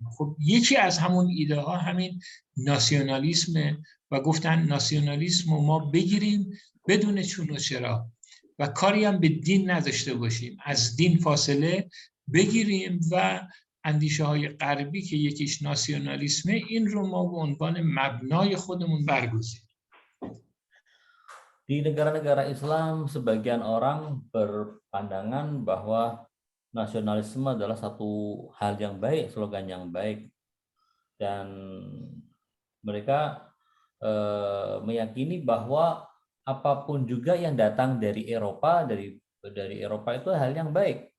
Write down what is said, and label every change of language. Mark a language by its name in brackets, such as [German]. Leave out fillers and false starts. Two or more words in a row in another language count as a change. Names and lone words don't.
[Persian] خب یکی از همون ایده ها همین ناسیونالیسمه و گفتن ناسیونالیسم رو ما بگیریم بدون چون و چرا و کاری هم به دین نداشته باشیم، از دین فاصله بگیریم و اندیشه های غربی که یکیش ناسیونالیسمه این رو ما به عنوان مبنای خودمون برگزینیم. [Indonesian] Di negara-negara Islam, sebagian orang berpandangan bahwa nasionalisme adalah satu hal yang baik, slogan yang baik. Dan mereka meyakini bahwa apapun juga yang datang dari Eropa, dari Eropa itu hal yang baik.